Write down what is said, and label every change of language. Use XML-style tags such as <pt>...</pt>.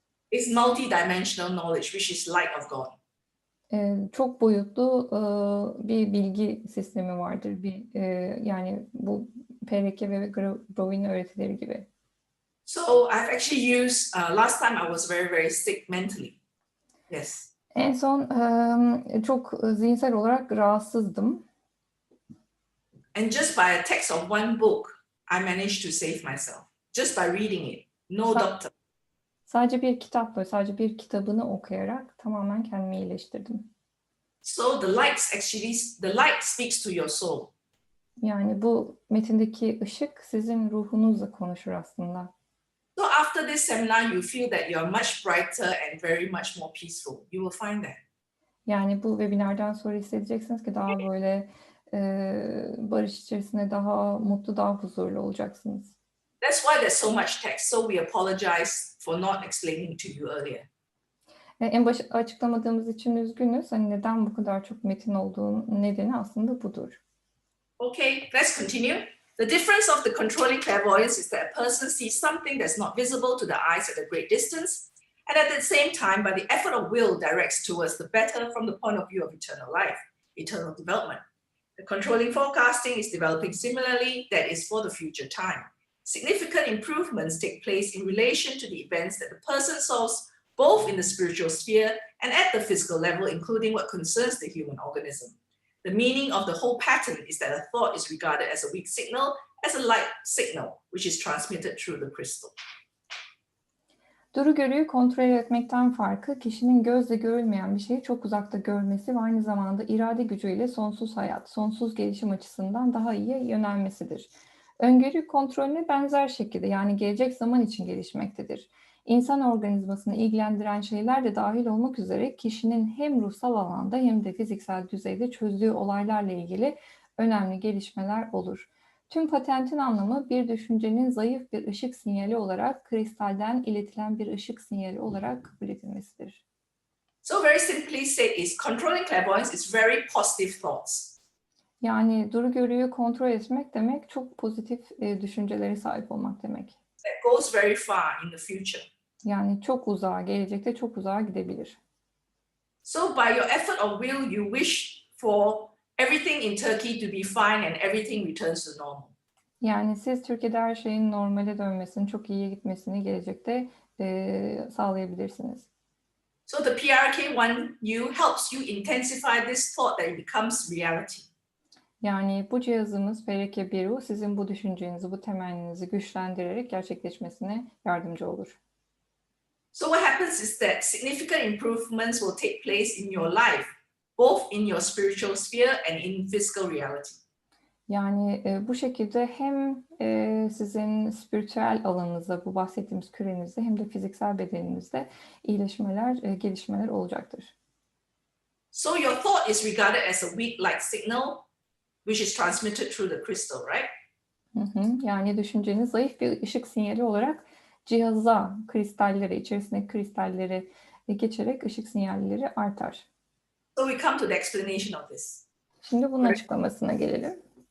<en>is multi-dimensional knowledge, which is light of God.</en> <tr>Çok boyutlu bir bilgi sistemi vardır. Yani bu PRK ve Grovey'in öğretileri gibi.</tr> <en>So I've actually used, last time I was very, very sick mentally. Yes.</en> <tr>En son çok zihinsel olarak rahatsızdım.</tr> <en>And just by a text of one book, I managed to save myself. Just by reading it. No doctor.</en> <tr>Sadece bir kitapla, sadece bir kitabını okuyarak tamamen kendimi iyileştirdim.</tr> <en>So the light speaks to your soul.</en> <tr>Yani bu metindeki ışık sizin ruhunuzla konuşur aslında.</tr> <en>So after this seminar, you feel that you're much brighter and very much more peaceful. You will find that.</en> <tr>Yani bu webinardan sonra hissedeceksiniz ki daha böyle barış içerisinde, daha mutlu, daha huzurlu olacaksınız.</tr> <en>That's why there's so much text. So we apologize for not explaining to you earlier.</en> <tr>En başta açıklamadığımız için üzgünüz. Hani neden bu kadar çok metin olduğunun nedeni aslında budur.</tr> <en>Okay, let's continue. The difference of the controlling clairvoyance is that a person sees something that's not visible to the eyes at a great distance, and at the same time, by the effort of will, directs towards the better from the point of view of eternal life, eternal development. The controlling forecasting is developing similarly, that is for the future time. Significant improvements take place in relation to the events that the person solves, both in the spiritual sphere and at the physical level, including what concerns the human organism. The meaning of the whole pattern is that a thought is regarded as a weak signal, as a light signal, which is transmitted through the crystal.</en> <tr>Duru görüyü kontrol etmekten farkı, kişinin gözle görülmeyen bir şeyi çok uzakta görmesi ve aynı zamanda irade gücüyle sonsuz hayat, sonsuz gelişim açısından daha iyi yönelmesidir. Öngörü kontrolüne benzer şekilde, yani gelecek zaman için gelişmektedir. İnsan organizmasını ilgilendiren şeyler de dahil olmak üzere kişinin hem ruhsal alanda hem de fiziksel düzeyde çözdüğü olaylarla ilgili önemli gelişmeler olur. Tüm patentin anlamı bir düşüncenin zayıf bir ışık sinyali olarak kristalden iletilen bir ışık sinyali olarak kabul edilmesidir.</tr> <en>So very simply said is controlling clairvoyance is very positive thoughts.</en> <tr>Yani duru görüyü kontrol etmek demek çok pozitif düşüncelere sahip olmak demek.</tr> <en>That goes very far in the future.</en> <tr>Yani çok uzağa, gelecekte çok uzağa gidebilir.</tr> <en>So by your effort of will, you wish for everything in Turkey to be fine and everything returns to normal.</en> <tr>Yani siz Türkiye'de her şeyin normale dönmesini, çok iyiye gitmesini gelecekte sağlayabilirsiniz.</tr> <en>So the PRK1U helps you intensify this thought that it becomes reality.</en> <tr>Yani bu cihazımız PRK1U sizin bu düşüncenizi, bu temenninizi güçlendirerek gerçekleşmesine yardımcı olur.</tr> <en>So what happens is that significant improvements will take place in your life, both in your spiritual sphere and in physical reality.</en> <tr>Yani bu şekilde hem sizin spiritüel alanınızda, bu bahsettiğimiz kürenizde hem de fiziksel bedeninizde iyileşmeler, gelişmeler olacaktır.</tr> <en>So your thought is regarded as a weak light signal, which is transmitted through the crystal, right?</en> <tr>Yani düşünceniz zayıf bir ışık sinyali olarak cihaza, kristallere, içerisindeki kristallere geçerek ışık sinyalleri artar.</tr> <en>So we come to the explanation of this.</en> <tr>Şimdi bunun açıklamasına gelelim.</tr>